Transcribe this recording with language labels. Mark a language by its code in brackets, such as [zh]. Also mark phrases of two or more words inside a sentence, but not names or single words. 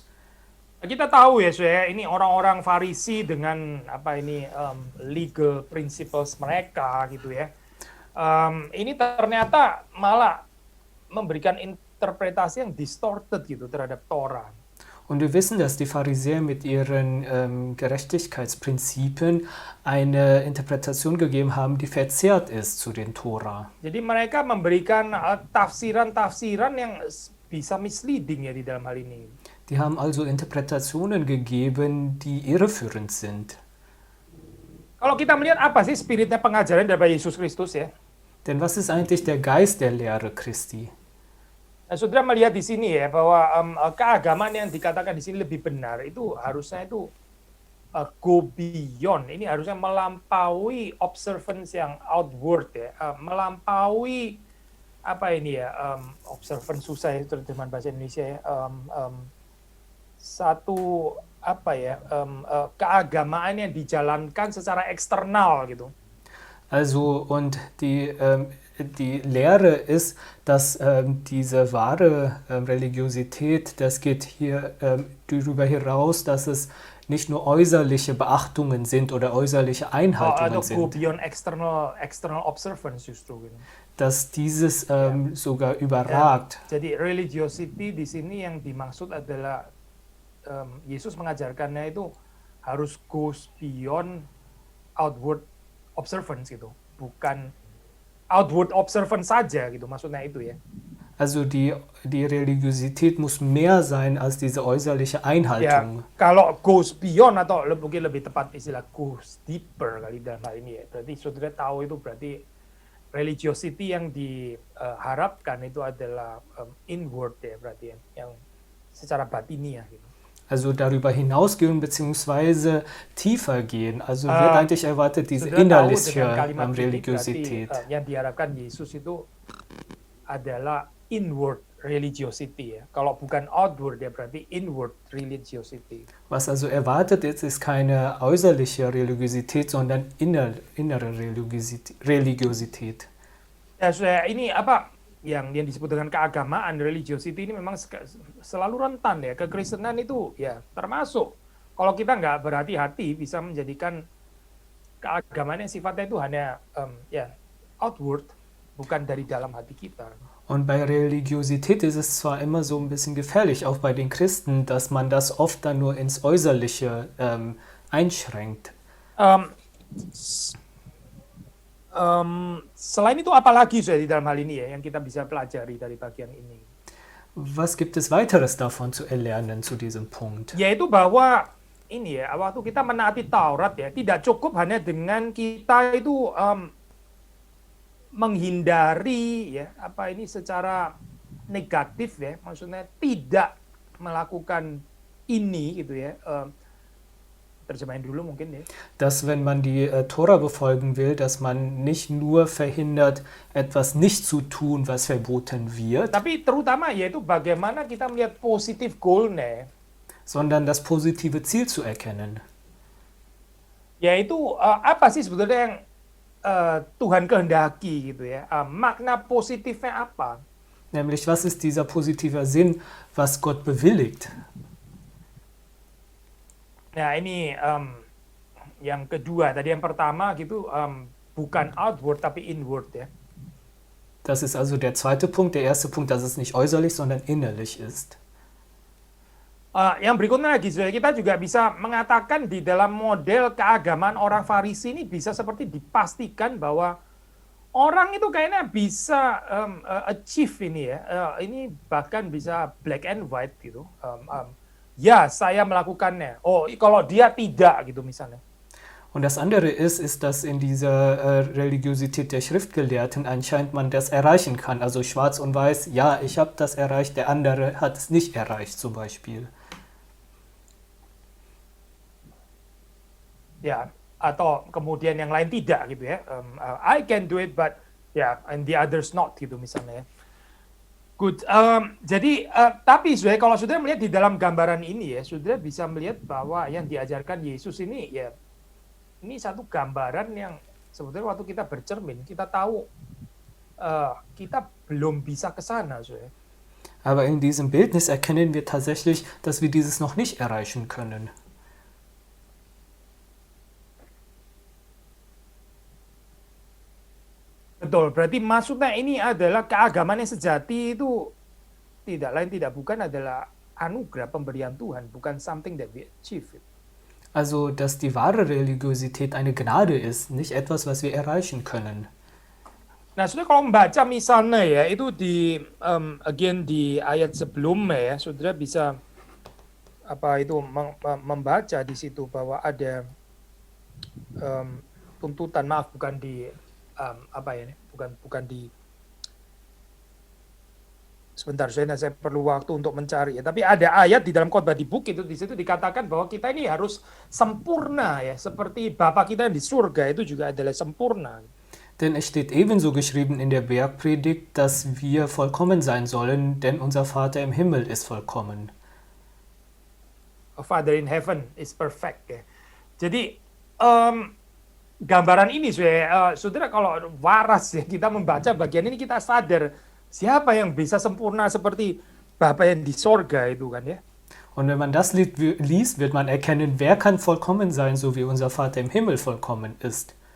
[id] Kita tahu ya, saya ini orang-orang Farisi dengan apa ini [en] legal principles [id] mereka gitu ya. Ini ternyata malah memberikan interpretasi yang distorted gitu terhadap Torah. [de] Und wir wissen, dass die Pharisäer mit ihren Gerechtigkeitsprinzipien eine Interpretation gegeben haben, die verzerrt ist zu den Tora. [id] Jadi mereka memberikan tafsiran-tafsiran yang bisa misleading ya di dalam hal ini. [de] Die haben also Interpretationen gegeben, die irreführend sind. [id] Kalau kita melihat apa sih spiritnya pengajaran dari Yesus Kristus ya? [de] Denn was ist eigentlich der Geist der Lehre Christi? [id] Nah, saudara melihat di sini ya bahwa keagamaan yang dikatakan di sini lebih benar itu harusnya itu [en] go beyond. [id] Ini harusnya melampaui observance yang outward ya, melampaui apa ini ya, observance susah ya terjemahan bahasa Indonesia ya, satu apa ya, keagamaan yang dijalankan secara eksternal gitu. [de] Also, und die Lehre ist, dass diese wahre Religiosität, das geht hier darüber hinaus, dass es nicht nur äußerliche Beachtungen sind oder äußerliche Einhaltungen [id] Atau go [de] sind, [en] beyond external observance [id] justru gitu. [de] dass dieses sogar überragt. [id] Jadi religiosity di sini yang dimaksud adalah Yesus mengajarkannya itu harus [en] goes beyond outward observance [id] gitu, bukan [en] outward observance [id] saja gitu, maksudnya itu ya. [de] Also die Religiosität muss mehr sein als diese äußerliche [id] Ya, [de] Einhaltung. [id] kalau [en] goes beyond [id] atau mungkin lebih tepat istilah [en] goes deeper [id] kali dalam hal ini ya. Berarti saudara tahu itu berarti religiosity yang diharapkan itu adalah inward ya, berarti yang secara batiniah gitu. [de] Also darüber hinausgehen bzw. tiefer gehen. Also wird eigentlich erwartet diese [id] Saudara tahu dengan [de] innerliche [id] kalimat ini [de] Religiosität. [id] berarti yang diharapkan Yesus itu adalah [en] inward religiosity [id] ya. Kalau bukan outward ya berarti [en] inward religiosity. [de] Was also erwartet ist keine äußerliche Religiosität, sondern innere Religiosität. [id] Ya, saya ini apa yang disebut dengan keagamaan, religiosity ini memang selalu rentan ya. Kekristenan itu ya termasuk kalau kita nggak berhati-hati bisa menjadikan keagamaan yang sifatnya itu hanya ya outward, bukan dari dalam hati kita. [de] Und bei Religiosität ist es zwar immer so ein bisschen gefährlich, auch bei den Christen, dass man das oft dann nur ins Äußerliche einschränkt. [id] Selain itu apalagi di dalam hal ini ya yang kita bisa pelajari dari bagian ini? [de] Was gibt es weiteres davon zu erlernen zu diesem Punkt? [id] Yaitu bahwa ini ya, waktu kita menaati Taurat ya, tidak cukup hanya dengan kita itu menghindari ya apa ini secara negatif ya, maksudnya tidak melakukan ini gitu ya. Terjemahin dulu mungkin ya. [de] Dass wenn man die Tora befolgen will, dass man nicht nur verhindert, etwas nicht zu tun, was verboten wird, [id] Tapi terutama yaitu bagaimana kita melihat positif goalnya, [de] sondern das positive Ziel zu erkennen. [id] yaitu apa sih sebetulnya yang Tuhan kehendaki gitu ya. Makna positifnya apa? [de] Nämlich, was ist dieser positive Sinn, was Gott bewilligt? [id] Nah ini yang kedua, tadi yang pertama gitu bukan outward tapi inward ya. [de] Das ist also der zweite Punkt. Der erste Punkt, dass es nicht äußerlich, sondern innerlich ist. [id] Yang berikutnya lagi, kita juga bisa mengatakan di dalam model keagamaan orang Farisi ini bisa seperti dipastikan bahwa orang itu kayaknya bisa achieve ini ya, ini bahkan bisa [en] black and white [id] gitu. Ya, saya melakukannya. Oh, kalau dia tidak gitu misalnya. [de] Und das andere ist, dass in dieser Religiosität der Schriftgelehrten anscheinend man das erreichen kann. Also schwarz und weiß, ja, ich habe das erreicht, der andere hat es nicht erreicht zum Beispiel. [id] Ya, atau kemudian yang lain tidak gitu ya. [en] I can do it, but ya, and the others not [id] gitu misalnya ya. [en] Good. [id] Jadi tapi saudara kalau saudara melihat di dalam gambaran ini ya, saudara bisa melihat bahwa yang diajarkan Yesus ini ya ini satu gambaran yang sebetulnya waktu kita bercermin kita tahu kita belum bisa ke sana, saudara. [de] Aber in diesem Bildnis erkennen wir tatsächlich, dass wir dieses noch nicht erreichen können. [id] Betul, berarti maksudnya ini adalah keagamaan yang sejati itu tidak lain tidak bukan adalah anugerah pemberian Tuhan, bukan [en] something that we achieve. [de] Also, dass die wahre Religiosität eine Gnade ist, nicht etwas, was wir erreichen können. [id] Nah, saudara kalau membaca misalnya ya, itu di again di ayat sebelumnya ya, saudara bisa membaca di situ bahwa ada tuntutan, maaf bukan di bukan di sebentar, saya perlu waktu untuk mencari ya. Tapi ada ayat di dalam khotbah di bukit itu, di situ dikatakan bahwa kita ini harus sempurna ya, seperti Bapa kita yang di surga itu juga adalah sempurna. [de] Denn es steht ebenso geschrieben in der Bergpredigt, dass wir vollkommen sein sollen, denn unser Vater im Himmel ist vollkommen. [en] A Father in heaven is perfect ya. [id] Jadi gambaran ini saudara kalau waras ya, kita membaca bagian ini kita sadar siapa yang bisa sempurna seperti Bapa yang di sorga itu kan ya. [de] Und wenn man das liest, wird man erkennen, wer kann vollkommen sein, so wie unser Vater im Himmel vollkommen ist.